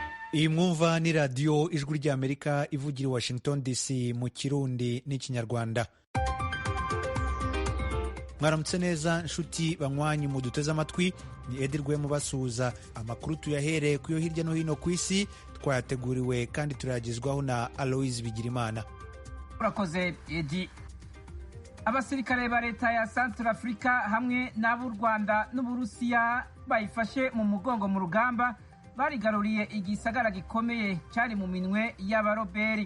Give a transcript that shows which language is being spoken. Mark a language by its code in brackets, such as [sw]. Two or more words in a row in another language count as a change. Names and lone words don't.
[rw] iyi mwumva ni radiyo ijwi ry'amerika ivugira i Washington DC mu kirundi n'ikinyarwanda. Mwaramutse neza nshuti banywanyi muduteze amatwi, ni Edi Rwema basuhuza. Amakuru tuyahereye ku yo hirya no hino ku isi twayateguriwe kandi turayagezwaho na Aloise Bigirimana. Urakoze Edi. [rn] Abasirikare ba leta ya Centrafrica hamwe n'ab'u Rwanda n'Uburusiya bayifashe mu mugongo mu rugamba barigaruriye igisagara gikomeye cyari mu minwe y'abaroberi.